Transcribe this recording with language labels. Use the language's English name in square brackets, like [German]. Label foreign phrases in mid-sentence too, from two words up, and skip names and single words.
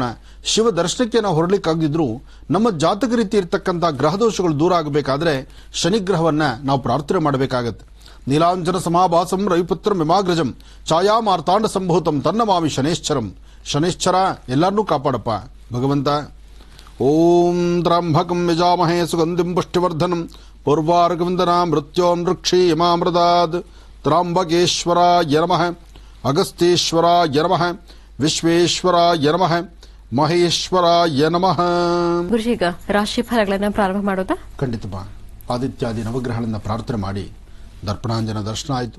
[Kannada] ಶಿವ ದರ್ಶನಕ್ಕೆ ನಾವು ಹೊರಲಿಕ್ಕಾಗದಿದ್ರೂ ನಮ್ಮ ಜಾತಕ ರೀತಿ ಇರತಕ್ಕಂಥ ಗ್ರಹದೋಷಗಳು ದೂರ ಆಗಬೇಕಾದ್ರೆ ಶನಿಗ್ರಹವನ್ನ ನಾವು ಪ್ರಾರ್ಥನೆ ಮಾಡಬೇಕಾಗತ್ತೆ. [Sanskrit] ನೀಲಾಂಜನ ಸಮಾಭಾಸಂ ರವಿಪುತ್ರ ಮಿಮಾಗ್ರಜಂ ಛಾಯಾ ಮಾರ್ತಾಂಡ ಸಂಭೂತಂ ತನ್ನಮಾಮಿ ಶನೇಶ್ಚರಂ. [Kannada] ಶನೇಶ್ಚರ ಎಲ್ಲರನ್ನೂ ಕಾಪಾಡಪ್ಪ ಭಗವಂತ. [Sanskrit] ಓಂ ತ್ರ್ಯಂಬಕಂ ಯಜಾಮಹೇ ಸುಗಂಧಿಂ ಪುಷ್ಟಿವರ್ಧನಂ ಪೂರ್ವಾರ್ಗವಂದನಾ ಮೃತ್ಯೋನ್ ವೃಕ್ಷಿ ಯಮಾಮೃತಾದ್. ತ್ರ್ಯಂಬಕೇಶ್ವರಾಯ ನಮಃ, ಅಗಸ್ತ್ಯೇಶ್ವರಾಯ ನಮಃ, ವಿಶ್ವೇಶ್ವರಾಯ ನಮಃ, ಮಹೇಶ್ವರಾಯ ನಮಃ. [Kannada] ಗುರುಜಿ, ಈಗ ರಾಶಿ ಫಲಗಳನ್ನ ಪ್ರಾರಂಭ ಮಾಡೋದಾ? ಖಂಡಿತಪ್ಪ. ಆದಿತ್ಯಾದಿ ನವಗ್ರಹಗಳನ್ನ ಪ್ರಾರ್ಥನೆ ಮಾಡಿ ದರ್ಪಣಾಂಜನ ದರ್ಶನ ಆಯಿತು.